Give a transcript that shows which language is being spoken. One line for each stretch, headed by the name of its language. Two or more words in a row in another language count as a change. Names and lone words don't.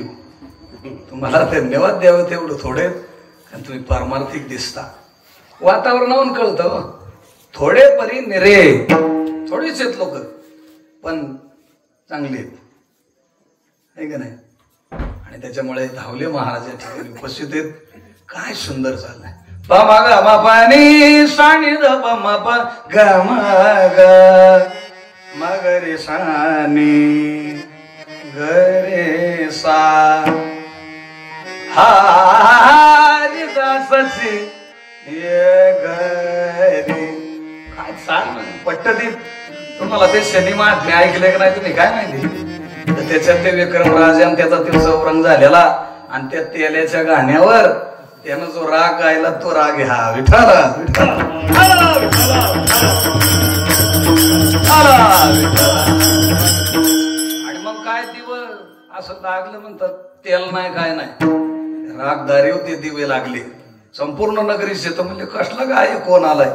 Marathi: तुम्हाला धन्यवाद द्यावं तेवढं थोडे कारण तुम्ही पारमार्थिक दिसता. वातावरणावरून कळतं थोडे परी निरे थोडेच आहेत लोक पण चांगले आहेत आहे का नाही. आणि त्याच्यामुळे धावले महाराज या ठिकाणी उपस्थित आहेत. काय सुंदर चाललंय. पमा ग म पानी सानी द पमा प ग म ग म ग रे सानी ग रे सा हा रे दासची ये गरी काय सांग पट्टदीप. तुम्हाला ते शनी महात्म्य ऐकले का नाही तुम्ही काय माहिती. तर त्याच्यात ते विक्रमराज आणि त्याचा ते चौरंग झालेला आणि त्या तेल्याच्या गाण्यावर त्यानं जो राग गायला तो राग ह्या विठाला आणि मग काय दिवं असं लागलं म्हणतात तेल नाही काय नाही रागदारी होते दिवे लागले संपूर्ण नगरी शेत म्हणजे कसला काय कोण आलाय.